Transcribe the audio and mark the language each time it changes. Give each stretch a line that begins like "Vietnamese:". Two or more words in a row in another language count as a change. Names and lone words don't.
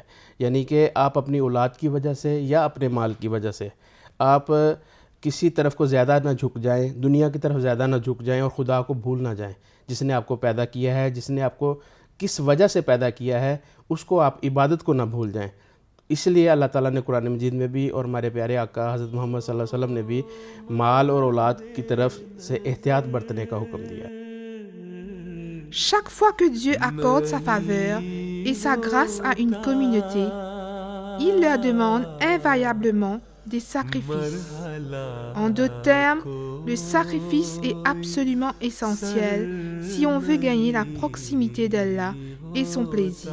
Urdu: یعنی کہ آپ اپنی اولاد کی وجہ سے یا اپنے مال کی وجہ سے آپ کسی طرف کو زیادہ نہ جھک جائیں، دنیا کی طرف زیادہ نہ جھک جائیں اور خدا کو بھول نہ جائیں، جس نے آپ کو پیدا کیا ہے، جس نے آپ کو کس وجہ سے پیدا کیا ہے، اس کو آپ عبادت کو نہ بھول جائیں. اس لیے اللہ تعالیٰ نے قرآن مجید میں بھی اور ہمارے پیارے آقا حضرت محمد صلی اللہ علیہ وسلم نے بھی مال اور اولاد کی طرف سے احتیاط برتنے کا حکم دیا.
French: Chaque fois que Dieu accorde sa faveur et sa grâce à une communauté, il leur demande invariablement des sacrifices. En d'autres termes, le sacrifice est absolument essentiel si on veut gagner la proximité d'Allah et son plaisir.